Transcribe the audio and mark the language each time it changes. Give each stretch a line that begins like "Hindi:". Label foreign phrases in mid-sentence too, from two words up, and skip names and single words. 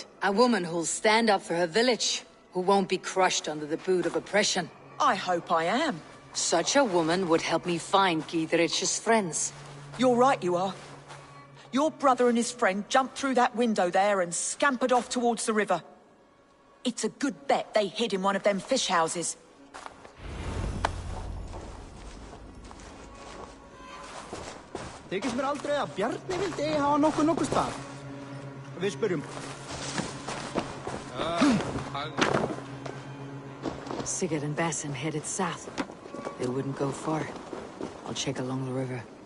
English: A woman who'll stand up for her village, who won't be crushed under the boot of oppression. I hope I am. Such a woman would help me find Giedrich's friends. You're right, you are. Your brother and his friend jumped through that window there and scampered off towards the river. It's a good bet they hid in one of them fish houses.
Icelandic: Þykist mér aldrei að Bjarni vildi hafa nokkuð stað. Við spyrjum.
English: Sigurd and Basim headed south. They wouldn't go far. I'll check along the river.